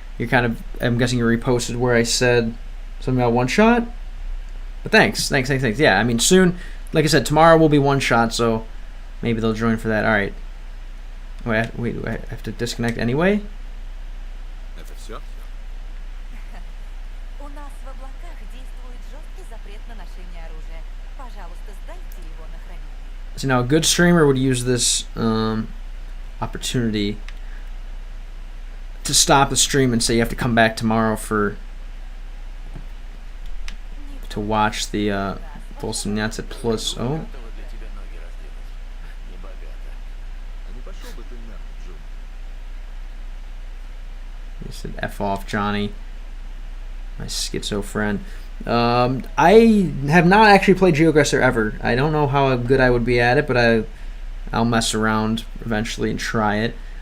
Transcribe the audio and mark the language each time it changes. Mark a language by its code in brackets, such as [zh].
[en] you're kind of, I'm guessing you reposted where I said something about one shot. But thanks. Yeah, I mean, soon, like I said, tomorrow will be one shot, so maybe they'll join for that. All right. Wait, do I have to disconnect anyway? [ru] Это все? У нас в облаках действует жесткий запрет на ношение оружия. Пожалуйста, сдайте его на хранение. [en] So now a good streamer would use this opportunity to stop the stream and say you have to come back tomorrow to watch the Volsomniace Plus. Oh, [ru] Готова для тебя ноги раздвинуть. Небогато. А не пошел бы ты нахуй, Джон? [en] he said F off, Johnny, my schizo friend. I have not actually played GeoGuessr ever. I don't know how good I would be at it, but I'll mess around eventually and try it.